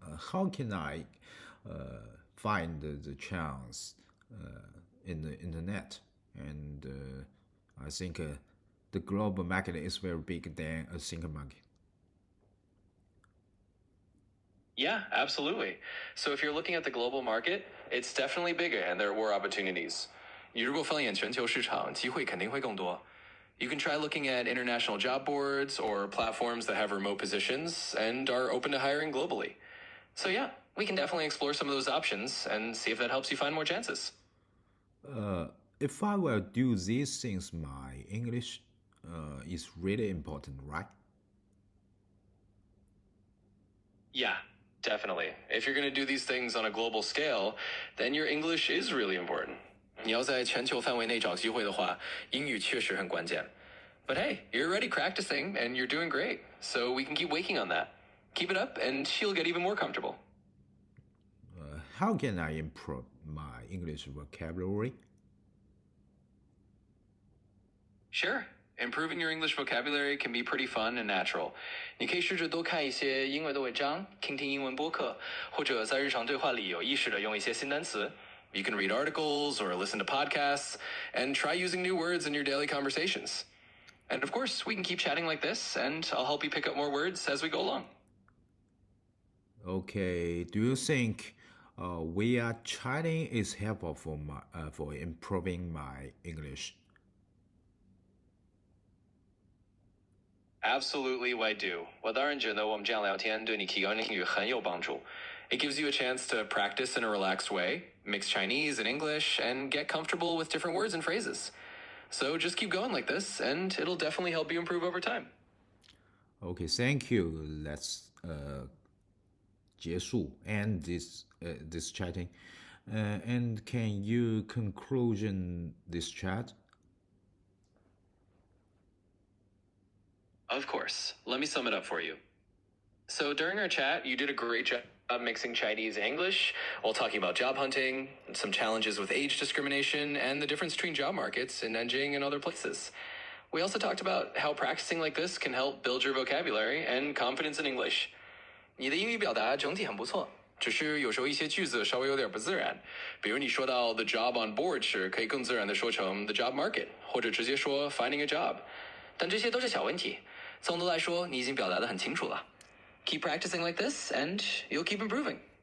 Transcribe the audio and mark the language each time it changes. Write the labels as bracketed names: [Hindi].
[English] How can I find the chance in the internet? And I think the global market is very big than a single market. Yeah, absolutely. So if you're looking at the global market, it's definitely bigger and there are more opportunities. [Chinese] 你如果放眼全球市场，机会肯定会更多。 [English] You can try looking at international job boards or platforms that have remote positions and are open to hiring globally. So yeah, we can definitely explore some of those options and see if that helps you find more chances. If I will do these things, my English is really important, right? Yeah, definitely. If you're going to do these things on a global scale, then your English is really important. [Chinese] 你要在全球范围内找机会的话，英语确实很关键。 [English] But hey, you're already practicing and you're doing great, so we can keep working on that. Keep it up and you'll get even more comfortable. How can I improve my English vocabulary? Sure. Improving your English vocabulary can be pretty fun and natural. [Chinese] 你可以试着多看一些英文的文章，听听英文播客，或者在日常对话里有意识的用一些新单词。 [English] You can read articles or listen to podcasts and try using new words in your daily conversations. And of course, we can keep chatting like this, and I'll help you pick up more words as we go along. Okay, do you think we are chatting is helpful for improving my English? Absolutely, I do. [Chinese] 我当然觉得我们这样聊天对你提高英语很有帮助。 [English] It gives you a chance to practice in a relaxed way, mix Chinese and English, and get comfortable with different words and phrases. So just keep going like this, and it'll definitely help you improve over time. Okay, thank you. Let's [Chinese] 结束 [English] end this chatting. And can you conclusion this chat? Of course. Let me sum it up for you. So during our chat, you did a great job mixing Chinese and English while talking about job hunting, some challenges with age discrimination, and the difference between job markets in Nanjing and other places. We also talked about how practicing like this can help build your vocabulary and confidence in English. [Chinese] 你的英语表达整体很不错，只是有时候一些句子稍微有点不自然。比如你说到 [English] the job on board [Chinese] 时，可以更自然的说成 [English] the job market， [Chinese] 或者直接说 [English] finding a job。 [Chinese] 但这些都是小问题。总的来说，你已经表达得很清楚了。 [English] Keep practicing like this, and you'll keep improving.